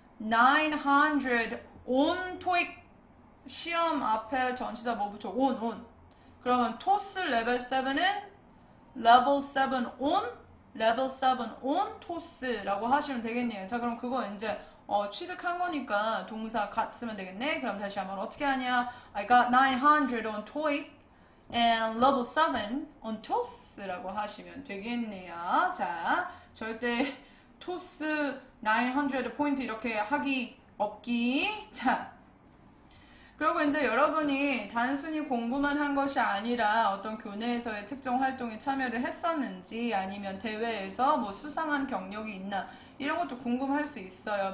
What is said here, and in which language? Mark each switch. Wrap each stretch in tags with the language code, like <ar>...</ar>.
<ko>900 on 토익 시험 앞에 전치사 뭐 붙여?</ko> <en>on.</en> <ko>그러면 토스 레벨 7은 level 7 on level 7 on 토스라고 하시면 되겠네요. 자, 그럼 그거 이제 취득한 거니까 동사 gat 쓰면 되겠네. 그럼 다시 한번 어떻게 하냐?</ko> <en>I got 900 on TOEIC and level 7 on TOS</en> <ko>라고 하시면 되겠네요. 자, 절대 토스 900 포인트 이렇게 하기 없기. 자, 그리고 이제 여러분이 단순히 공부만 한 것이 아니라 어떤 교내에서의 특정 활동에 참여를 했었는지 아니면 대회에서 뭐 수상한 경력이 있나 이런 것도 궁금할 수 있어요.</ko>